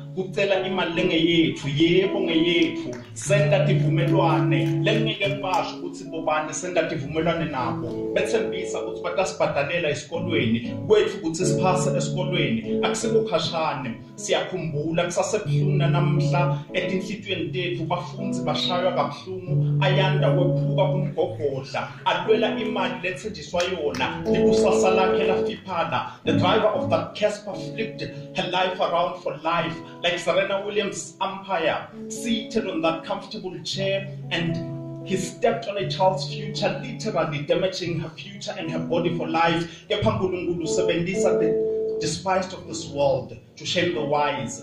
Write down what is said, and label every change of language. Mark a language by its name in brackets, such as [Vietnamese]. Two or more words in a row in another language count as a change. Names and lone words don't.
[Swati] kucela imali lengeyethu yebo ngeyethu senda tivumelwane lengeke basho ukuthi bobani senda tivumelwane nabo bethembisa ukuthi batasibhadalela esikolweni kwethu ukuthi siphase esikolweni akusekukhashane siyakhumbula kusasebuhlungu namhla etinhlitweni tethu bafundzi bashaywa kabuhlungu ayanda kwephuka kumgogodla alwela imali lethenjiswa yona likusasa lakhe lafiphala. [English] The driver of that Casper flipped her life around for life like Serena Williams' umpire, seated on that comfortable chair, and he stepped on a child's future, literally damaging her future and her body for life. The despised of this world to shame the wise.